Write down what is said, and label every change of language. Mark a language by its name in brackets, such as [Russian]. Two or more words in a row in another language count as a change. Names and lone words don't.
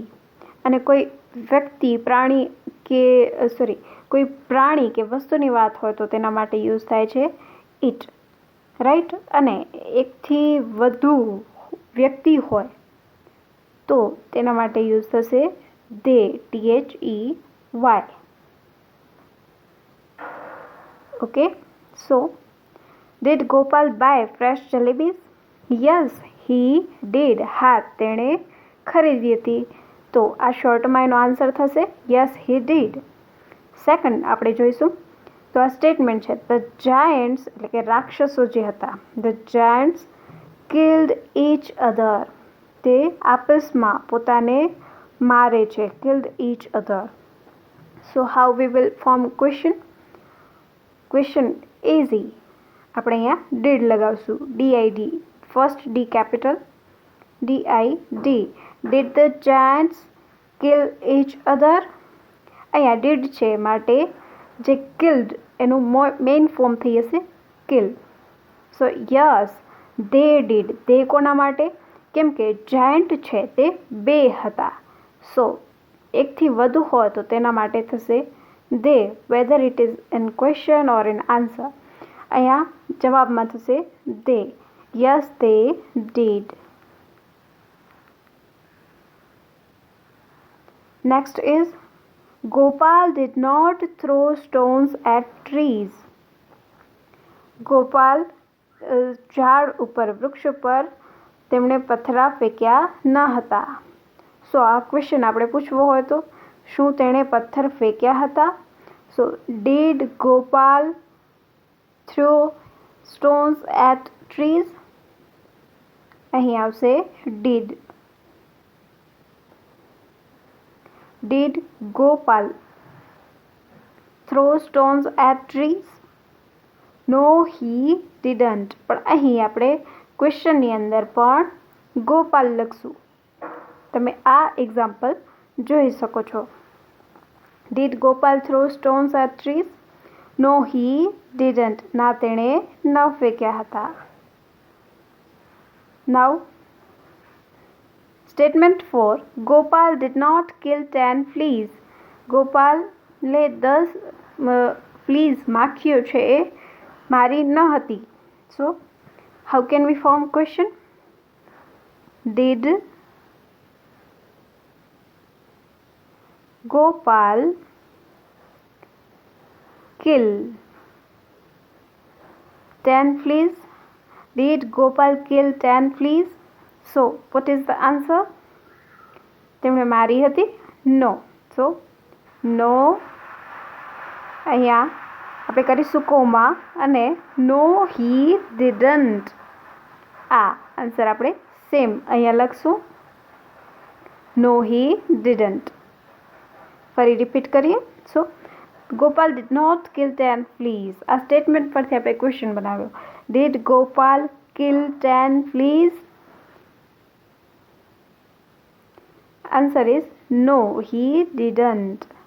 [Gujarati] અને કોઈ વ્યક્તિ કોઈ પ્રાણી કે વસ્તુની વાત હોય તો તેના માટે યુઝ થાય છે [English] it, right. [Gujarati] અને એકથી વધુ વ્યક્તિ હોય તો તેના માટે યુઝ થશે they, THEY. [English] okay, so did ગોપાલ buy fresh jalebis? Yes, he did. [Gujarati] હા, તેણે ખરીદી હતી. તો આ શોર્ટમાં એનો આન્સર થશે [English] yes he did. [Gujarati] સેકન્ડ આપણે જોઈશું તો આ સ્ટેટમેન્ટ છે [English] the giants [Gujarati] એટલે કે રાક્ષસો જે હતા, [English] the giants killed each other. [Gujarati] તે આપસમાં પોતાને મારે છે, [English] killed each other. so how we will form question? Question easy. [Gujarati] આપણે અહીંયા ડીડ લગાવશું, DID. [English] first D capital, DID. Did the giants kill each other? [Gujarati] અહીંયા ડીડ છે માટે જે કિલ્ડ એનું [English] main form [Gujarati] થઈ જશે કિલ. [English] so yes they did. they [Gujarati] કોના માટે? કેમ કે જાયન્ટ છે તે બે હતા. [English] સો [Gujarati] એકથી વધુ હોય તો તેના માટે થશે [English] they, whether it is in question or in answer. [Gujarati] અહીંયા જવાબમાં થશે દે. [English] yes they did. Next is Gopal did not throw stones at trees. [Gujarati] ગોપાલ ઝાડ ઉપર, વૃક્ષ ઉપર તેમણે પથ્થરા ફેંક્યા ન હતા. સો આ ક્વેશ્ચન આપણે પૂછવો હોય તો શું તેણે પથ્થર ફેંક્યા હતા? [English] so did Gopal throw stones at trees? [Gujarati] અહીં આવશે ડીડ. [English] Did Gopal throw stones at trees? No, he didn't. [Gujarati] પણ અહીં આપણે ક્વેશ્ચનની અંદર પણ ગોપાલ લખશું. તમે આ એક્ઝામ્પલ જોઈ શકો છો. [English] Did Gopal throw stones at trees? No, he didn't. [Gujarati] ના તેણે ન ફેંક્યા હતા. [English] Now Statement 4. Gopal did not kill 10 fleas. [Gujarati] ગોપાલે 10 ફ્લીઝ માખીઓ છે એ મારી ન હતી. [English] so how can we form question? Did Gopal kill 10 fleas? Did Gopal kill 10 fleas? So, what is the answer? [Gujarati] તેમણે મારી હતી? [English] No. So, no. [Gujarati] અહીંયા આપણે કરીશું કોમા અને [English] no he didn't. [Gujarati] આ આન્સર આપણે સેમ અહીંયા લખશું [English] no he didn't. [Gujarati] ફરી રિપીટ કરીએ. [English] so Gopal did not kill 10 fleas. [Gujarati] આ સ્ટેટમેન્ટ પરથી આપણે ક્વેશ્ચન બનાવ્યો. [English] Did Gopal kill 10 fleas? Answer is no, he didn't.